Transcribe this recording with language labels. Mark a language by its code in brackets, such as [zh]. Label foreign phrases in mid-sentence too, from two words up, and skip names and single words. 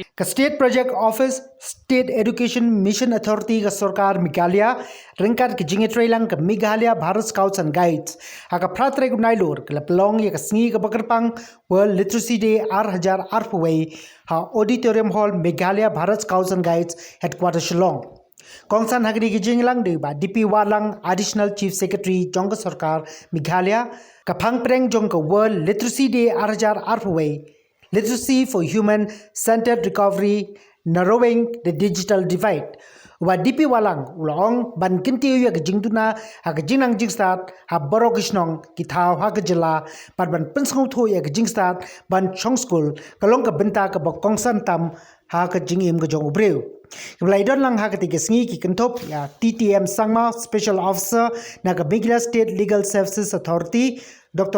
[kha] ka State Project Office State Education Mission Authority ka Sarkar Meghalaya ringkat ka jingetrailang ka Meghalaya Bharat Scouts and Guides ka pratre gunailor ka Pynlong ya ka sngi ka bakarpang World Literacy Day 2008 ha Auditorium Hall Meghalaya Bharat Scouts and Guides Headquarters Shillong. Kongsan hagri ki jinglang de ba DP Walang [en] Additional Chief Secretary [kha] Jong Sarkar Meghalaya ka phangpreng jong ka World Literacy Day 2008 Literacy for Human-Centered Recovery, Narrowing the Digital Divide. Wa DP Walang ulong ban kinti yu ka jingtuna ha ka jingnang jingstat ha borokishnong kithaw ha ka jylla par ban pinsngau tho ya ka jingstat ban chong school kalong ka benta ka bok kongsan tam ha ka jingim ka jong ubreu. Kebelaidon lang ha ka tigasngi ki kentop ya TTM Sangma [en] Special Officer [kha] na ka Meghalaya State Legal Services Authority Dr.